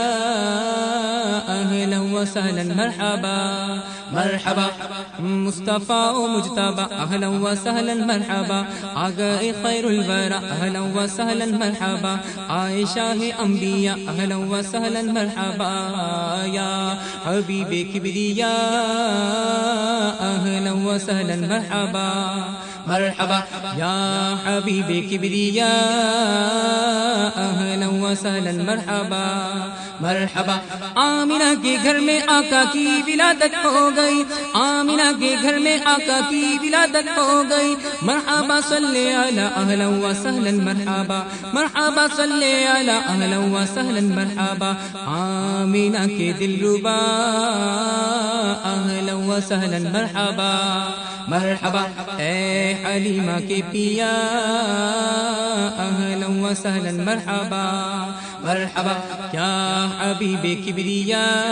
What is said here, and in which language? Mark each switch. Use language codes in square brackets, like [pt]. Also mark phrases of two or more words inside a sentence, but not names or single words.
[ur] اہلا و سہلا [ar] مرحبا مرحبا مصطفیٰ و مجتبی اہلا و سہلا مرحبا [ur] آگئے خیر الورا [ar] اہلا و سہلا مرحبا [ur] آئے شاہ انبیاء [ar] اہلا و سہلا مرحبا [ur] یا حبیب کبریا [ar] اہلا و سہلا مرحبا مرحبا [ur] یا حبیب کبریا [ar] اہلا و سہلا مرحبا مرحبا [ur] آمینہ کے گھر میں آقا کی ولادت ہو گئی آمینہ کے گھر میں آقا کی ولادت ہو گئی [ar] مرحبا صلی علی اہلا و سہلا مرحبا [ur] مرحبا صلی علی [ar] اہلا و سہلا مرحبا [ur] آمینہ کے دلربا [ar] اہلا و سہلا مرحبا مرحبا [ur] اے حلیمہ کے پیا [ar] اہلا و سہلا مرحبا مرحبا [ur] یا حبیب کبریا